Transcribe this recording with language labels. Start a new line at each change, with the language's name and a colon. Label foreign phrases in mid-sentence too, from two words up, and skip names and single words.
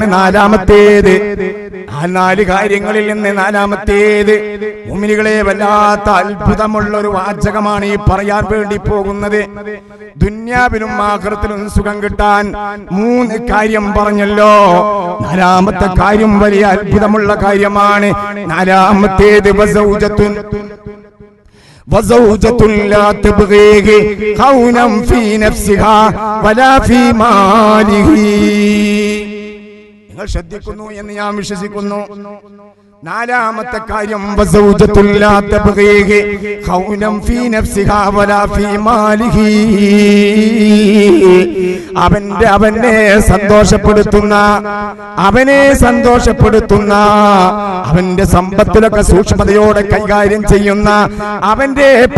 Malayalam: നാലാമത്തേത്, നാല് കാര്യങ്ങളിൽ നിന്ന് നാലാമത്തേത് മുഅ്മിനുകളെ വല്ലാത്ത അത്ഭുതമുള്ള ഒരു വാചകമാണ് ഈ പറയാൻ വേണ്ടി പോകുന്നത്. ദുനിയാവിലും ആഖിറത്തിലും സുഖം കിട്ടാൻ 3 കാര്യം പറഞ്ഞല്ലോ. നാലാമത്തെ കാര്യം വലിയ അത്ഭുതമുള്ള കാര്യമാണ്.
Arabic: നാലാമത്തേത് وزوجة لا تبغيه خونا في نفسها ولا في ماله.
Malayalam: നിങ്ങൾ ശ്രദ്ധിക്കുന്നു എന്ന് ഞാൻ വിശ്വസിക്കുന്നു. നാലാമത്തെ കാര്യം
Arabic: وزوجة لا تبغيه خونا في نفسها ولا في ماله.
Malayalam: അവനെ സന്തോഷപ്പെടുത്തുന്ന അവന്റെ സമ്പത്തിലൊക്കെ സൂക്ഷ്മതയോടെ കൈകാര്യം ചെയ്യുന്ന, അവന്റെ